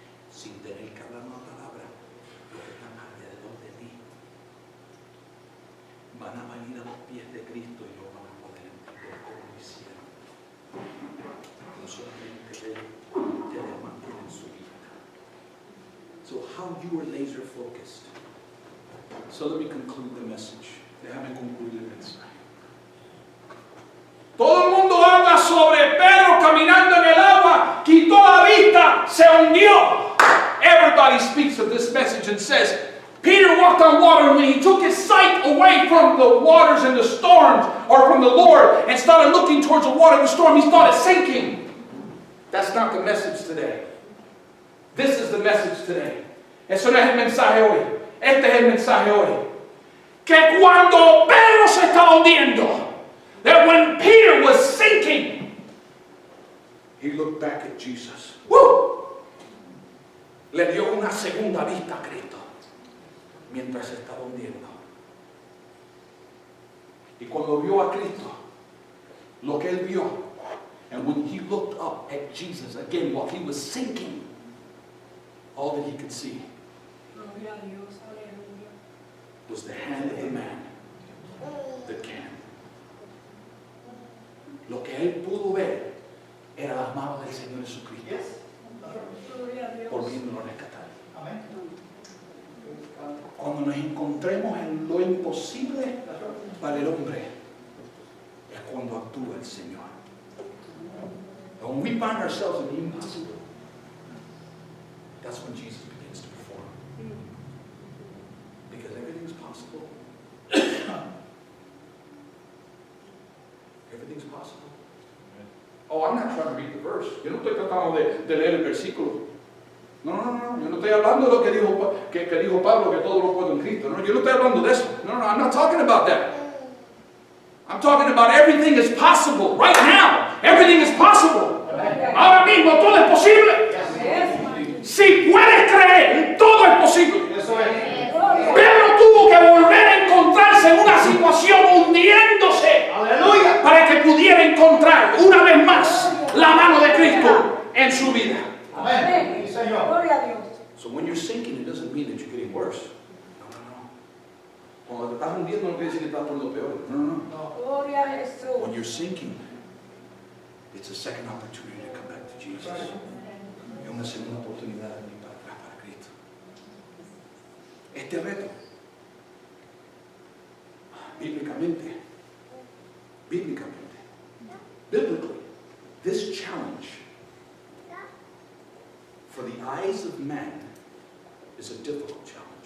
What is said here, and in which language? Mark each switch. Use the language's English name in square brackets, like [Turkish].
[Spanish] Sin tener que hablar una palabra, los que están alrededor de ti van a venir a los pies de Cristo y lo van a poder entender como lo hicieron. No solamente Él te mantiene en su vida. [English] So how you are laser focused. So let me conclude the message. [Spanish] Déjame concluir el mensaje. Todo el mundo habla sobre Pedro caminando en el agua, quitó la vista, se hundió. [English] Everybody speaks of this message and says, Peter walked on water, and when he took his sight away from the waters and the storms, or from the Lord, and started looking towards the water and the storm, he started sinking. That's not the message today. This is the message today. [Spanish] Eso no es el mensaje hoy. Este es el mensaje hoy. Que cuando Pedro se estaba hundiendo, [English] that when Peter was sinking, he looked back at Jesus. Woo! [Spanish] Le dio una segunda vista a Cristo mientras se estaba hundiendo. Y cuando vio a Cristo, lo que él vio, [English] and when he looked up at Jesus again while he was sinking, all that he could see [Spanish] Gloria a Dios. Aleluya. [English] was the hand of the man that can. [Spanish] Lo que él pudo ver era las manos del Señor Jesucristo Yes. Gloria a Dios. volviéndolo a rescatar. Amén. Cuando nos encontremos en lo imposible para el hombre, es cuando actúa el Señor. [English] When we find ourselves in the impossible, that's when Jesus begins to perform. Because everything is possible. Everything's possible. Oh, I'm not trying to read the verse. [Spanish] Yo no estoy tratando de leer el versículo. No. Yo no estoy hablando de lo que dijo Pablo, que todo lo puedo en Cristo. No, yo no estoy hablando de eso. [English] No, I'm not talking about that. I'm talking about everything is possible. Right now, everything is possible. [Spanish] Ahora mismo todo es posible. Si puedes creer, todo es posible. Eso es. Pedro tuvo que volver a encontrarse en una situación hundiéndose Aleluya. para que pudiera encontrar una vez más la mano de Cristo en su vida. Amén. Sí, Señor. Gloria a Dios. [English] So when you're sinking, it doesn't mean that you're getting worse. [Spanish] No. Cuando te estás hundiendo no quiere decir que estás por lo peor. No. Gloria a Jesús. [English] When you're sinking, it's a second opportunity to come back to Jesus. [Spanish] Es una segunda oportunidad de venir para atrás para Cristo. Este reto, bíblicamente, [English] biblically, this challenge for the eyes of man is a difficult challenge.